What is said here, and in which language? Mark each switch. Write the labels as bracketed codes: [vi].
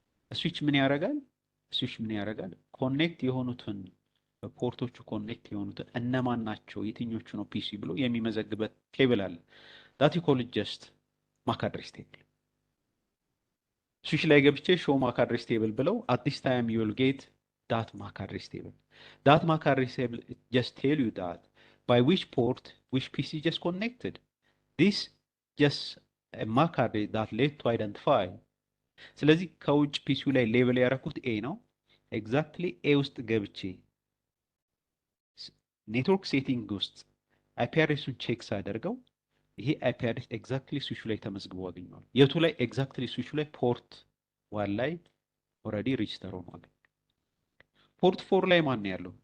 [am] switch ምን ያደርጋል ኮኔክት የሆኑትን ፖርቶቹ ኮኔክት የሆኑትን እነማን ናቸው የትኞቹ ነው PC ብሎ የሚመዘግበት ቴብል አለ [en] that you call it just MAC address table. [am] switch ላይ ገብቼ show MAC address table ብለው [en] at this time you will get that MAC address table. That MAC address table just tell you that by which port which PC just connected. This just a MAC address that let to identify. [am] ስለዚህ ከውጭ ፒሲው ላይ ሌብል ያደረኩት ኤ ነው። ኤግዛክትሊ ኤ ውስጥ ገብቼ ኔትወርክ ሴቲንግ ውስጥ አይፒ አድሬሱን ቼክ ሳደርገው ይሄ አይፒ አድሬስ ኤግዛክትሊ ስዊቹ ላይ ተመዝግቦ አገኘዋል። የቱ ላይ? ኤግዛክትሊ ስዊቹ ላይ ፖርት ዋን ላይ ኦልሬዲ ሬጅስተር ሆኗል። ፖርት ፎር ላይ ማን ነው ያለው?